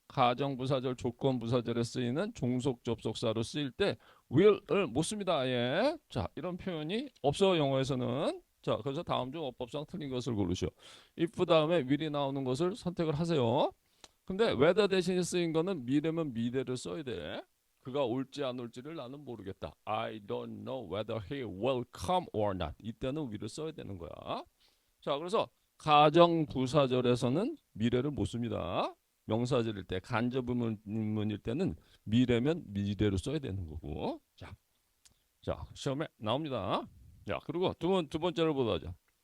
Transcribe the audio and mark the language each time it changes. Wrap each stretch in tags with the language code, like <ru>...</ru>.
<ko>가정부사절, 조건부사절에 쓰이는 종속 접속사로 쓰일 때 will을 못 씁니다. 아예. 자, 이런 표현이 없어 영어에서는. 자, 그래서 다음 중 어법상 틀린 것을 고르시오. if 다음에 will이 나오는 것을 선택을 하세요. 근데 whether 대신에 쓰인 거는 미래면 미래를 써야 돼. 그가 올지 안 올지를 나는 모르겠다.</ko> <en>I don't know whether he will come or not.</en> <ko>이때는 will을 써야 되는 거야. 자, 그래서 가정 부사절에서는 미래를 못 씁니다. 명사절일 때 간접 의문일 때는 미래면 미래로 써야 되는 거고. 자, 시험에 나옵니다. 자, 그리고 두 번째로 보자.</ko>